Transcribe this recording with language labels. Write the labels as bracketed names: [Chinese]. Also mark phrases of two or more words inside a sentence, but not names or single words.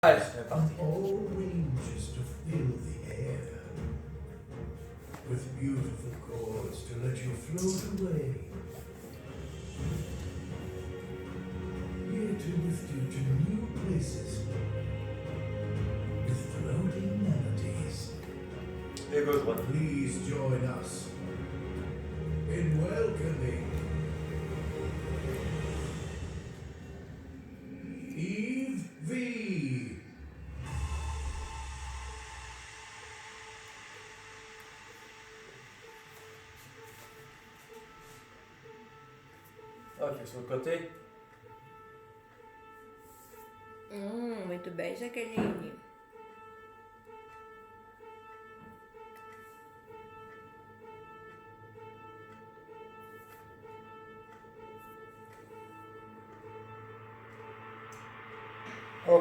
[French] Allez, c'est parti. [English] All ranges to fill the air with beautiful chords to let you float away. Here to lift you to new places with floating melodies. [French] Et gauche, droite. [English] Please join us in welcoming Yves V. [French] Ok, sur le côté. [Portuguese] Muito bem, Jaqueline. Ok.